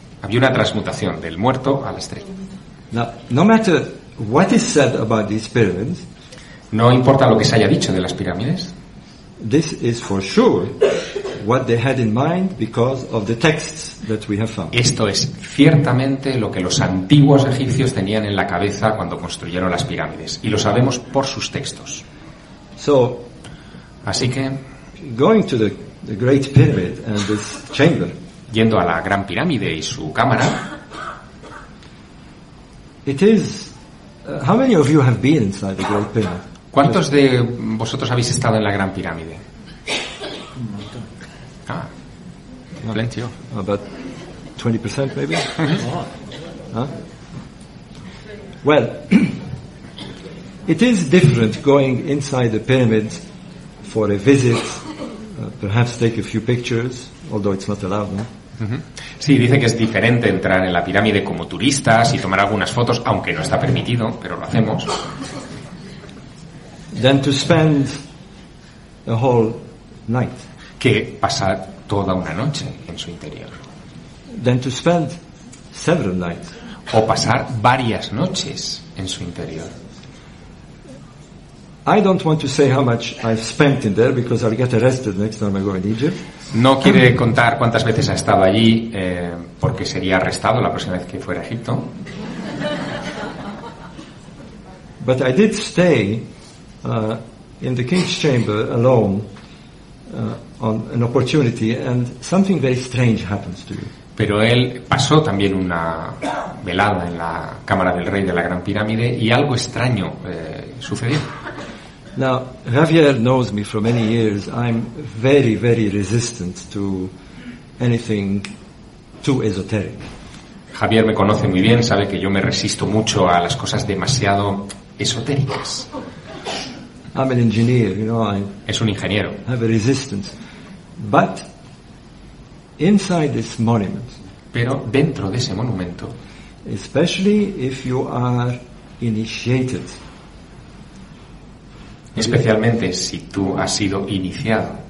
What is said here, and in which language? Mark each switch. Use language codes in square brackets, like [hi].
[es] Había una transmutación del muerto a la estrella. [en] Now, no matter what is said about these pyramids, [es] no importa lo que se haya dicho de las pirámides, [en] this is for sure what they had in mind because of the texts that we have found. [es] Esto es ciertamente lo que los antiguos egipcios tenían en la cabeza cuando construyeron las pirámides, y lo sabemos por sus textos. [en] So, [es] así que [en] going to the great pyramid and this chamber, [es] yendo a la gran pirámide y su cámara, [en] it is how many of you have been inside the great pyramid? [es] ¿Cuántos de vosotros habéis estado en la gran pirámide? [en] Ah, plenty of. About 20% maybe. Huh? Well, it is different going inside the pyramid for a visit, perhaps take a few pictures, although it's not allowed. No? [es] Sí, dice que es diferente entrar en la pirámide como turistas y tomar algunas fotos, aunque no está permitido, pero lo hacemos. [en] Than to spend a whole night. [es] Que pasar toda una noche en su interior. [en] Than to spend several nights. [es] O pasar varias noches en su interior. [en] I don't want to say how much I've spent in there because I'll get arrested next time I go in Egypt. [es] No quiere contar cuántas veces ha estado allí porque sería arrestado la próxima vez que fuera a Egipto. [en] But I did stay in the king's chamber alone on an opportunity, and something very strange happens to you. [es] Pero él pasó también una velada en la cámara del rey de la gran pirámide y algo extraño sucedió. [en] Now, Javier knows me for many years. I'm very, very resistant to anything too esoteric. [es] Javier me conoce muy bien, sabe que yo me resisto mucho a las cosas demasiado esotéricas. [en] I'm an engineer, you know. [es] Es un ingeniero. [en] I have a resistance, but inside this monument. [es] Pero dentro de ese monumento. [en] Especially if you are initiated. [es] Especialmente si tú has sido iniciado.